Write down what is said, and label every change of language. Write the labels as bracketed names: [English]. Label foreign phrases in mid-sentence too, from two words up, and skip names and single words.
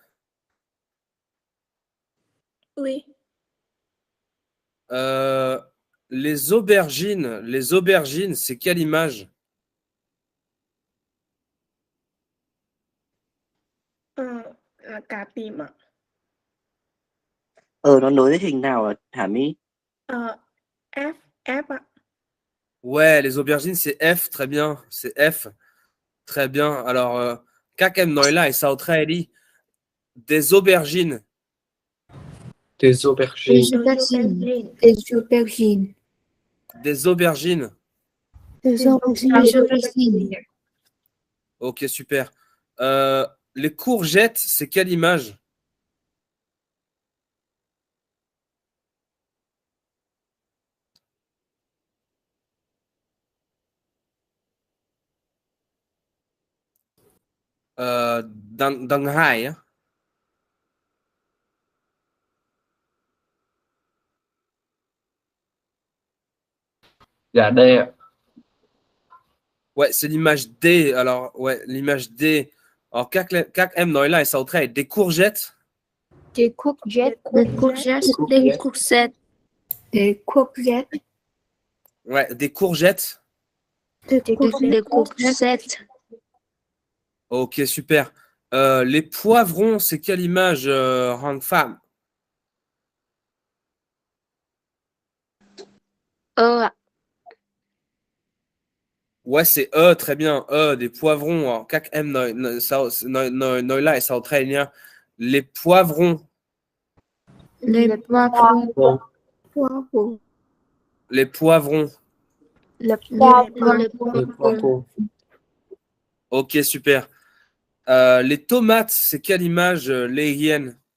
[French] Oui. les aubergines, c'est quelle image? [Vietnamese] Là cà tím ạ. Nó nối với hình nào hả Mỹ? F, F ạ. [French] Ouais, les aubergines, c'est F, très bien. C'est F, très bien. Alors, [Vietnamese] các em nói lại sao thế đi? [French] Des aubergines. Des aubergines. Des aubergines. Des aubergines. Des aubergines. Des aubergines. Ok, super. Les courgettes, c'est quelle image? [Vietnamese] Đằng Hải á. Dạ D ạ. [French] Ouais, c'est l'image D. Alors, ouais, l'image D. Alors, [Vietnamese] các em nói lại sao thế? [French] Des courgettes. Des courgettes. Des courgettes. Des courgettes. Des courgettes. Ouais, des courgettes. Des courgettes. Ok, super. Les poivrons, c'est quelle image, Hang Pham? [Vietnamese] ạ. [French] Ouais, c'est très bien. Des poivrons. Alors, [Vietnamese] các em nói lại sao thế nhá? [French] Les poivrons. Les poivrons. Poivron. Les poivrons. Le Les poivron. poivrons. Ok, super. Les tomates, c'est quelle image, les hyènes?